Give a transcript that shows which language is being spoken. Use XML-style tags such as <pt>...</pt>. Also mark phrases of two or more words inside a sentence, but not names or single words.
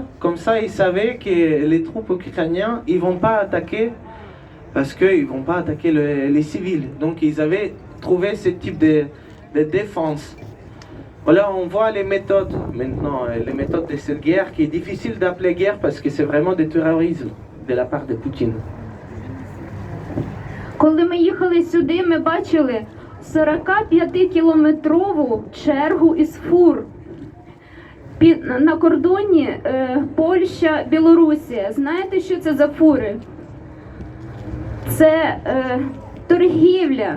<fr>Comme ça, ils savaient que les troupes ukrainiennes, ils vont pas attaquer, parce qu'ils vont pas attaquer les civils. Donc, ils avaient trouvé ce type de défense. Voilà, on voit les méthodes maintenant, les méthodes de cette guerre, qui est difficile d'appeler guerre parce que c'est vraiment du terrorisme de la part de Poutine.</fr> <uk>Коли ми їхали сюди, ми бачили 45-кілометрову чергу із фур. На кордоні Польща, Білорусія. Знаєте, що це за фури? Це торгівля.</uk>